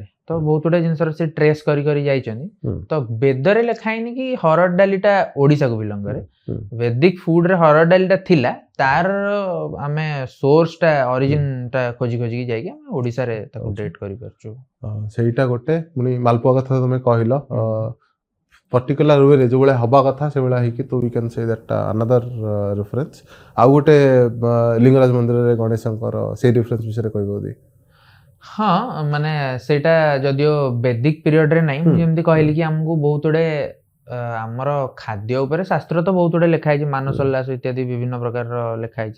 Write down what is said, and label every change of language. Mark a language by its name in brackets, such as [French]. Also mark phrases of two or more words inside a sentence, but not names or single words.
[Odia] ତ ବହୁତ ଗୁଡେ ଜିନିଷର ସେ ଟ୍ରେସ୍ କରି କରି ଯାଇଛନ୍ତି। ତ ବେଦରେ ଲେଖା ହେଇନି କି ହରଡ଼ ଡାଲିଟା ଓଡ଼ିଶାକୁ ବିଲଙ୍ଗ କରେ। ବେଦିକ ଫୁଡରେ ହରଡ଼ ଡାଲିଟା ଥିଲା, ତାର ଆମେ ସୋର୍ସଟା ଅରିଜିନଟା ଖୋଜି ଖୋଜିକି ଯାଇକି ଆମେ ଓଡ଼ିଶାରେ ତାକୁ ଡେଟ୍ କରିପାରୁଛୁ। ସେଇଟା ଗୋଟେ। ପୁଣି ମାଲପୁଆ କଥା ତମେ କହିଲ, ପର୍ଟିକୁଲାର ୱେରେ ଯୋଉଭଳିଆ ହବା କଥା ସେଇଭଳିଆ ହେଇକି, ତ [English] we can say that another reference. [Odia] ଆଉ ଗୋଟେ ଲିଙ୍ଗରାଜ ମନ୍ଦିରରେ ଗଣେଶଙ୍କର ସେଇ ରେଫରେନ୍ସ ବିଷୟରେ କହିବ ଯଦି? ହଁ, ମାନେ ସେଇଟା ଯଦିଓ ବେଦିକ ପିରିୟଡରେ ନାହିଁ, ମୁଁ ଯେମିତି କହିଲି କି ଆମକୁ ବହୁତ ଗୁଡେ ଆମର ଖାଦ୍ୟ ଉପରେ ଶାସ୍ତ୍ର ତ ବହୁତ ଗୁଡେ ଲେଖା ହେଇଛି, ମାନସୋଲ୍ଲାସ ଇତ୍ୟାଦି ବିଭିନ୍ନ ପ୍ରକାରର ଲେଖା ହେଇଛି।